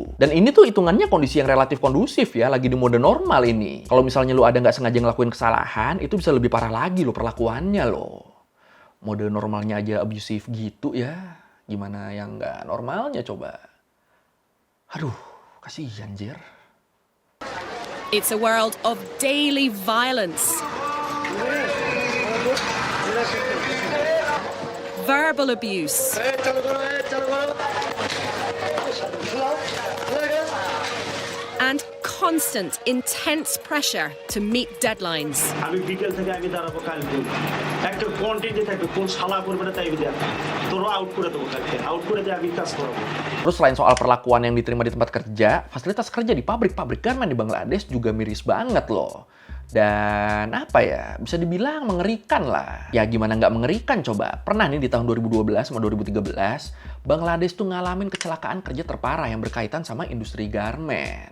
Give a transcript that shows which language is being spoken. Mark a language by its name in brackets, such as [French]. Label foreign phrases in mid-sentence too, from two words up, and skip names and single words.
[Indonesian] Dan ini tuh hitungannya kondisi yang relatif kondusif ya, lagi di mode normal ini. Kalau misalnya lu ada nggak sengaja ngelakuin kesalahan, itu bisa lebih parah lagi lo perlakuannya lo. Mode normalnya aja abusive gitu ya, gimana yang nggak normalnya coba. Aduh, kasihan Jer. [English] It's a world of daily violence. Verbal abuse. And constant, intense pressure to meet deadlines. [Bangla] আমি বিকেল থেকে আমি দাঁড়াবো কালকে একটা কন্টেন্টে থাকবে কোন শালা করবে না তাই দেখ তোর আউট করে দেবো কালকে আউট করে দিয়ে আমি কাজ করবো. [Indonesian] Terus selain soal perlakuan yang diterima di tempat kerja, fasilitas kerja di pabrik-pabrik garmen di Bangladesh juga miris banget loh. Dan apa ya, bisa dibilang mengerikan lah. Ya gimana nggak mengerikan coba. Pernah nih di tahun 2012 sama 2013, Bangladesh tuh ngalamin kecelakaan kerja terparah yang berkaitan sama industri garmen.